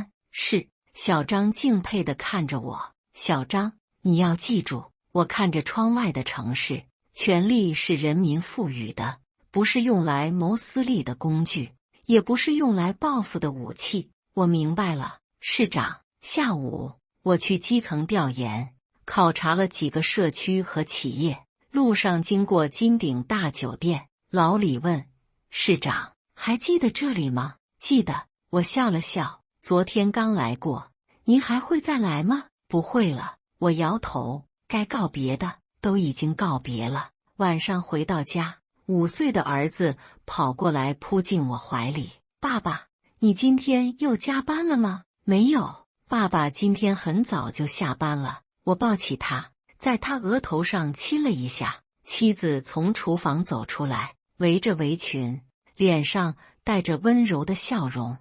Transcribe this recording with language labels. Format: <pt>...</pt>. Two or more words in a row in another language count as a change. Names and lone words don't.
<zh>是。小張敬佩地看着我。小張，你要記住，我看着窗外的城市，權力是人民賦予的，不是用來謀私利的工具，也不是用來報復的武器。我明白了，市長。下午，我去基層調研，考察了幾個社區和企業。路上經過金鼎大酒店，老李問：“市長，還記得這裡嗎？”“記得。” 我笑了笑。“昨天剛來過，您還會再來嗎？”“不會了。” 我搖頭。該告別的都已經告別了。晚上回到家，5歲的兒子跑過來撲進我懷裡：“ 爸爸，你今天又加班了嗎？”“沒有，爸爸今天很早就下班了。” 我抱起他，在他額頭上親了一下。妻子從廚房走出來，圍着圍裙， 臉上帶着溫柔的笑容。</zh>